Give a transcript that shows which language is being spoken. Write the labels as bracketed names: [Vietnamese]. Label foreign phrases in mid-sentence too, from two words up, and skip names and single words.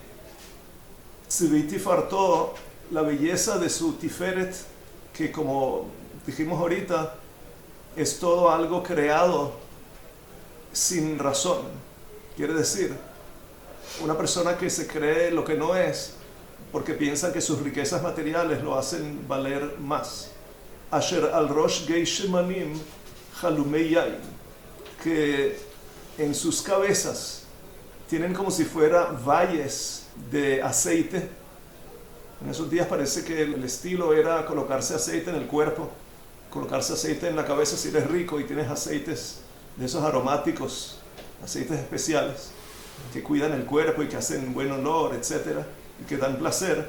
[Hebrew] צבי תפארתו, [Spanish] la belleza de su tiferet, que como dijimos ahorita, es todo algo creado sin razón. Quiere decir, una persona que se cree lo que no es, porque piensa que sus riquezas materiales lo hacen valer más. [Hebrew] אשר על ראש גיא שמנים הלומי יין, [Spanish] que en sus cabezas tienen como si fuera valles de aceite. En esos días parece que el estilo era colocarse aceite en el cuerpo, colocarse aceite en la cabeza si eres rico y tienes aceites de esos aromáticos, aceites especiales que cuidan el cuerpo y que hacen buen olor, etc., y que dan placer.